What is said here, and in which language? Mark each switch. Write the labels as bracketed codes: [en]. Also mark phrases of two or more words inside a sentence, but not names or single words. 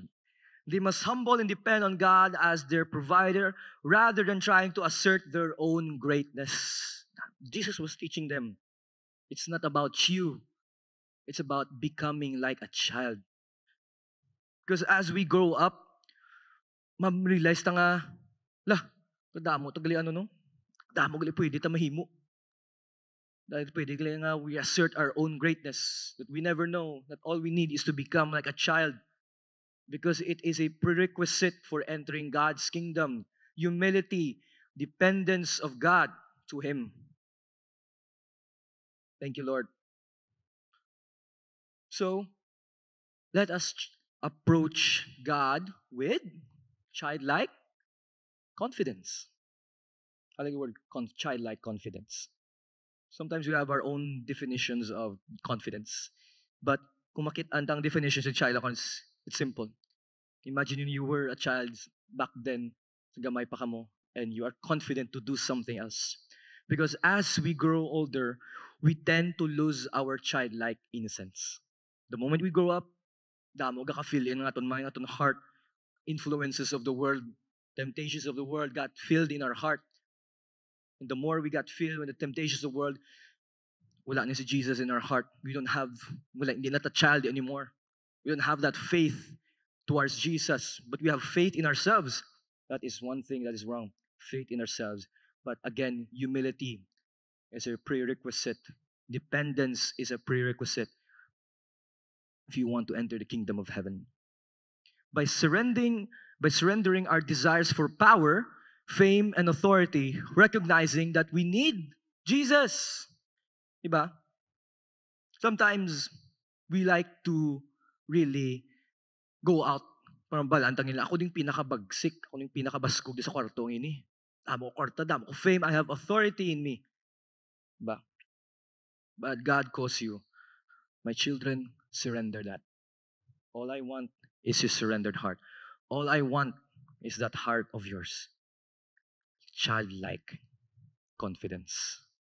[en] They must humble and depend on God as their provider rather than trying to assert their own greatness. Jesus was teaching them, it's not about you. It's about becoming like a child. Because as we grow up, [hil] ma-realize ta nga, lah, damo to gali ano no? Damo gali pwede ta mahimo. Dahil pwede gali nga [en] we assert our own greatness. That we never know that all we need is to become like a child. Because it is a prerequisite for entering God's kingdom. Humility, dependence of God to Him. Thank you, Lord. So, let us approach God with childlike confidence. I like the word childlike confidence. Sometimes we have our own definitions of confidence. But [hil] kung makita ang [en] definition sa childlike confidence, it's simple. Imagine you were a child back then, [hil] gamay pa ka mo, [en] and you are confident to do something else. Because as we grow older, we tend to lose our childlike innocence. The moment we grow up, [hil] damo ga ka-feel in nga aton [en] mind, aton heart, influences of the world, temptations of the world got filled in our heart. And the more we got filled with the temptations of the world, [hil] wala na si Jesus [en] in our heart. We don't have, [tl] hindi na [en] a child anymore. We don't have that faith towards Jesus, but we have faith in ourselves. That is one thing that is wrong. Faith in ourselves. But again, humility is a prerequisite. Dependence is a prerequisite if you want to enter the kingdom of heaven. By surrendering our desires for power, fame, and authority, recognizing that we need Jesus. Diba? Sometimes we like to really go out. [hil] Parang balantang nila, ako ding pinakabagsik, ako ding pinakabaskog sa kwartong ini. Damo ko kwarta, damo ko [en] fame, I have authority in me. Diba? But God calls you, my children, surrender that. All I want is your surrendered heart. All I want is that heart of yours. Childlike confidence.